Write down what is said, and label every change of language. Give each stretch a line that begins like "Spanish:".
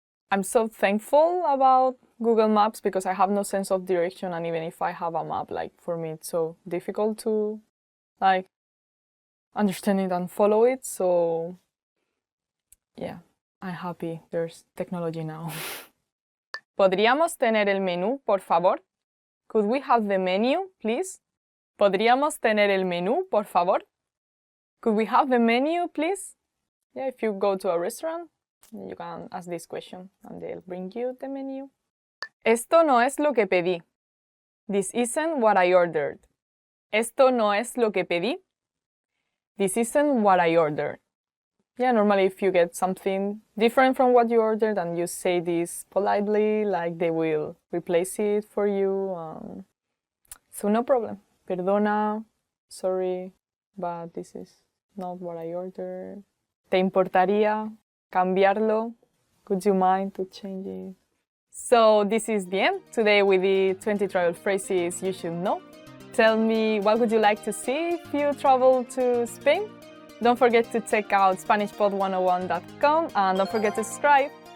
English: I'm so thankful about Google Maps because I have no sense of direction, and even if I have a map, like for me it's so difficult to like understand it and follow it. So yeah, I'm happy there's technology now.
Spanish: ¿Podríamos tener el menú, por favor?
English: Could we have the menu, please?
Spanish: ¿Podríamos tener el menú, por favor?
English: Could we have the menu, please? Yeah, if you go to a restaurant, you can ask this question and they'll bring you the menu.
Spanish: Esto no es lo que pedí.
English: This isn't what I ordered.
Spanish: Esto no es lo que pedí.
English: This isn't what I ordered. Yeah, normally if you get something different from what you ordered and you say this politely, like they will replace it for you. So no problem. Perdona, sorry, but this is not what I ordered.
Spanish: ¿Te importaría cambiarlo?
English: Would you mind to change it? So this is the end. Today we did 20 travel phrases you should know. Tell me what would you like to see if you travel to Spain? Don't forget to check out SpanishPod101.com and don't forget to subscribe.